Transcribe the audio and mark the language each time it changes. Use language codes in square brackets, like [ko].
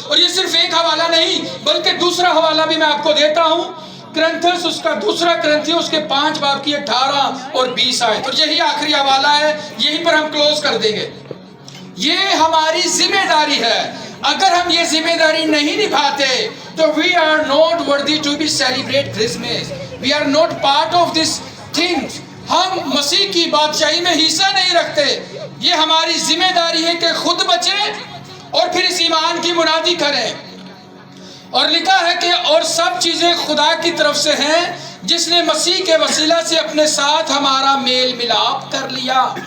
[ur] اور یہ صرف ایک حوالہ نہیں بلکہ دوسرا حوالہ بھی میں آپ کو دیتا ہوں کرنتھس اس کا دوسرا کرنتھیوں اس کے 5 باب کی 18 اور 20 آیت اور یہی آخری حوالہ ہے یہیں پر ہم کلوز کر دیں گے. یہ ہماری ذمہ داری ہے. اگر ہم یہ ذمہ داری نہیں نبھاتے تو [en] we are not worthy to be celebrate Christmas. We are not part of this thing. [ur] ہم مسیح کی بادشاہی میں حصہ نہیں رکھتے. یہ ہماری ذمہ داری ہے کہ خود بچیں اور پھر اس ایمان کی منادی کریں. اور لکھا ہے کہ اور سب چیزیں خدا کی طرف سے ہیں جس نے مسیح کے وسیلہ سے اپنے ساتھ ہمارا میل ملاپ کر لیا.